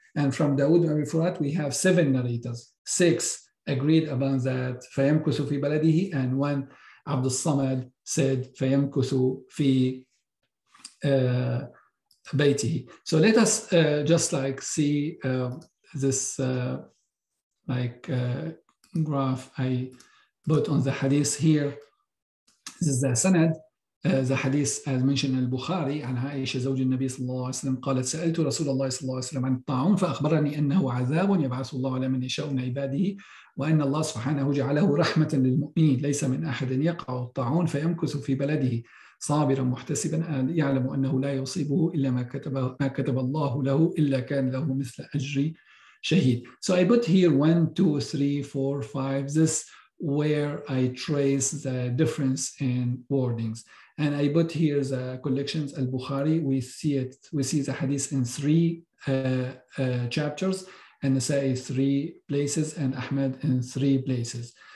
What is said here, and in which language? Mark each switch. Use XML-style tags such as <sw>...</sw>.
<en>And from Dawood bin Abi al-Furat, we have 7 narrators. 6 agreed about that,</en> <ar>فَيَمْكُثُ فِي بَلَدِهِ,</ar> <en>and 1, Abdul Samad, said</en> <ar>فَيَمْكُثُ فِي بَيْتِهِ.</ar> <en>So let us just like see this graph I put on the hadith here. This is the sanad. The hadith as mentioned in Al-Bukhari</en> <ar>عن عائشة زوج النبي صلى الله عليه وسلم قالت سألت رسول الله صلى الله عليه وسلم عن الطاعون فأخبرني أنه عذاب يبعث الله على من يشاء من عباده وأن الله سبحانه جعله رحمة للمؤمنين ليس من أحد يقع الطاعون فيمكث في بلده صابرا محتسبا يعلم أنه لا يصيبه إلا ما كتب الله له إلا كان له مثل أجر شهيد.</ar> <en>So I put here 1, 2, 3, 4, 5. This where I trace the difference in wordings. And I put here the collections, Al-Bukhari, we see the hadith in 3 chapters, and Nasa'i 3 places, and Ahmad in 3 places.</en>